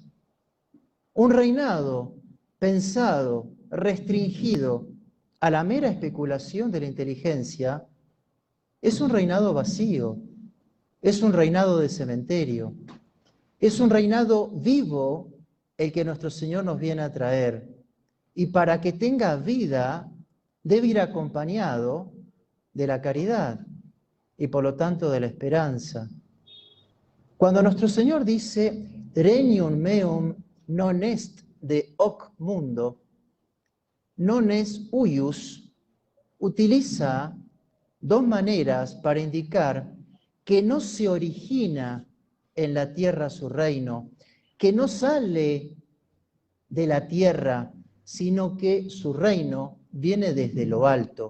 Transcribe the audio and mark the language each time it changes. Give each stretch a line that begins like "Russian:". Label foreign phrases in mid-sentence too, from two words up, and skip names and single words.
Spanish: Un reinado pensado, restringido a la mera especulación de la inteligencia, es un reinado vacío, es un reinado de cementerio, es un reinado vivo el que nuestro Señor nos viene a traer. Y para que tenga vida, debe ir acompañado de la caridad y por lo tanto de la esperanza. Cuando nuestro Señor dice,
Latin: regnum meum non est de hoc mundo, non est huius,
Spanish: utiliza dos maneras para indicar que no se origina en la tierra su reino, que no sale de la tierra, sino que su reino viene desde lo alto.